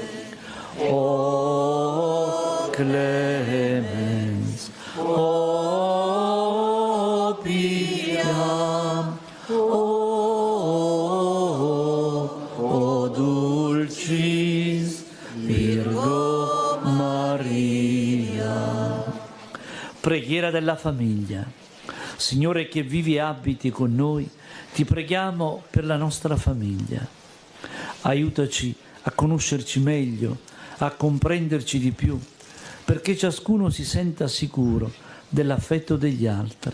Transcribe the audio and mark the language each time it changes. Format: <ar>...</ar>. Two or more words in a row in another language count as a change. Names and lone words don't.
<la>O clemens, o pia, O dulcis Virgo Maria.</la> <it>Preghiera della famiglia. Signore che vivi e abiti con noi, ti preghiamo per la nostra famiglia. Aiutaci a conoscerci meglio, a comprenderci di più, perché ciascuno si senta sicuro dell'affetto degli altri.</it>